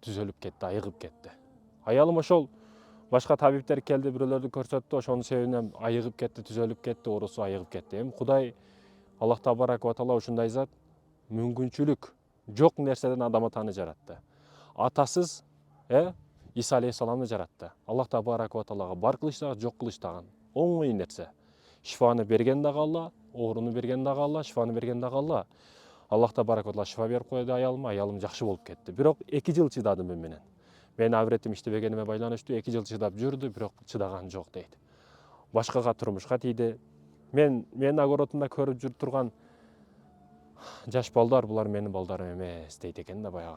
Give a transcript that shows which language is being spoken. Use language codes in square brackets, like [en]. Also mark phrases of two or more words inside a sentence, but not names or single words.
[ky] Түзөлүп кетти, айыгып кетти. Аялым ошол башка табиптер келди, бирөөлөрдү көрсөттү, ошонун себебинен айыгып кетти, түзөлүп кетти, оорусу айыгып кетти. Эми Кудай, [ar] الله تبارك وتعالى [ky] ушундай зат, мүмкүнчүлүк жок нерседен адам атаны жаратты. атасыз Иса алейхисаламды жаратты. [ar] الله تبارك وتعالى [ky] бар кылыштагы, жок кылыштаган оңой нерсе. Шифаны берген дагы Алла, ооруну берген дагы Алла, шифаны берген дагы Алла. [ar] الله تبارك وتعالى [ky] шифа берип койду аялым жакшы болуп кетти. Бирок 2 жыл чыдадым мен менен. Мен авретим иштебегениме байланыштуу 2 жыл чыдап жүрдү, бирок чыдаган жок дейт. Башкага турмушка тийди. Мен огородунда көрүп жүрүп турган жаш балдар булар менин балдарым эмес дейт экен да баягы.